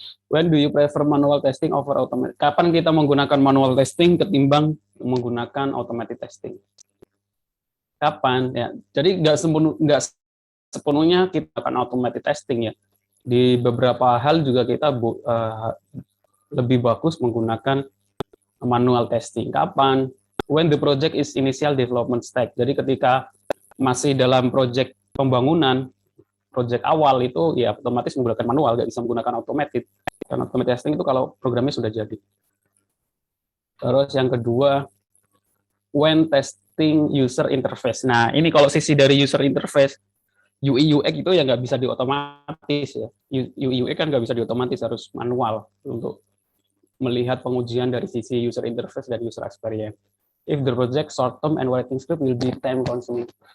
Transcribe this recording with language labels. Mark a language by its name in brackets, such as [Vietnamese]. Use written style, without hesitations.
[English] When do you prefer manual testing over automated? [Indonesian] Kapan kita menggunakan manual testing ketimbang menggunakan automated testing? Kapan ya? Jadi nggak sepenuhnya kita akan automated testing ya. Di beberapa hal juga kita lebih bagus menggunakan manual testing. Kapan? [English] When the project is initial development stage. [Indonesian] Jadi ketika masih dalam project pembangunan, project awal itu ya otomatis menggunakan manual, nggak bisa menggunakan automated. Karena automated testing itu kalau programnya sudah jadi. Terus yang kedua, [English] when testing user interface. [Indonesian] Nah, ini kalau sisi dari user interface, UI UX itu ya nggak bisa diotomatis ya. UI UX kan nggak bisa diotomatis, harus manual untuk melihat pengujian dari sisi user interface dan user experience. [English] If the project short term and writing script will be time consuming.